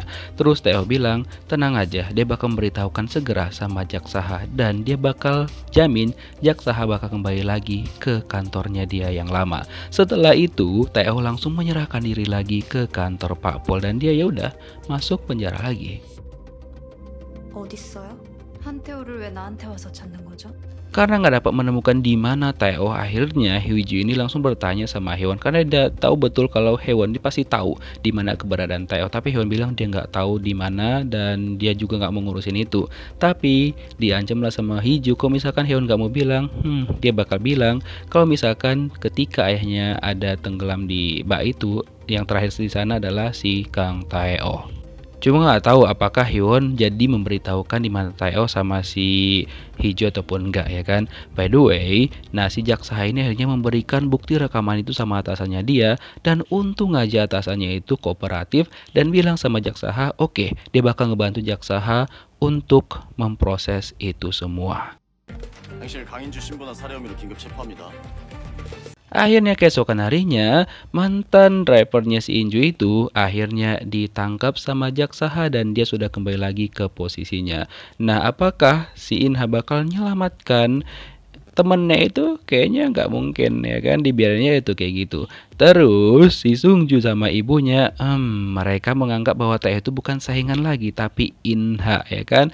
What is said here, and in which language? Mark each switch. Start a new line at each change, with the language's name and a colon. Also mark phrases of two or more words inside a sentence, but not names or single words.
Indonesian: Terus Tae-oh bilang tenang aja, dia bakal memberitahukan segera sama Jaksaha dan dia bakal jamin Jaksaha bakal kembali lagi ke kantornya dia yang lama. Setelah itu Tae-oh langsung menyerahkan diri lagi ke kantor Pak Pol dan dia ya udah masuk penjara lagi.
Korean: 어딨어요? 한태호를 왜 나한테 와서 찾는 거죠?
Indonesian: Karena nggak dapat menemukan di mana Tae-oh, akhirnya Huiju ini langsung bertanya sama Hyewon karena dia tahu betul kalau Hyewon dia pasti tahu di mana keberadaan Tae-oh. Tapi Hyewon bilang dia nggak tahu di mana dan dia juga nggak mau ngurusin itu. Tapi diancam lah sama Hiju kalau misalkan Hyewon nggak mau bilang, dia bakal bilang kalau misalkan ketika ayahnya ada tenggelam di bak itu, yang terakhir di sana adalah si Kang Tae-oh. Cuma nggak tahu apakah Hyewon jadi memberitahukan di mana Tae-oh sama si Hee-jo ataupun enggak ya kan.
English: By the way,
Indonesian: nah si Jaksaha ini akhirnya memberikan bukti rekaman itu sama atasannya dia, dan untung aja atasannya itu kooperatif dan bilang sama Jaksaha, oke, dia bakal ngebantu Jaksaha untuk memproses itu semua.
Korean: 당신을 강인주 신부나 살해 혐의로 긴급 체포합니다.
Indonesian: Akhirnya keesokan harinya, mantan drivernya si Inju itu akhirnya ditangkap sama Jaksaha dan dia sudah kembali lagi ke posisinya. Nah, apakah si Inha bakal menyelamatkan temennya itu? Kayaknya nggak mungkin ya kan, dibiarinnya itu kayak gitu. Terus si Sungju sama ibunya, mereka menganggap bahwa Tae itu bukan saingan lagi tapi Inha ya kan.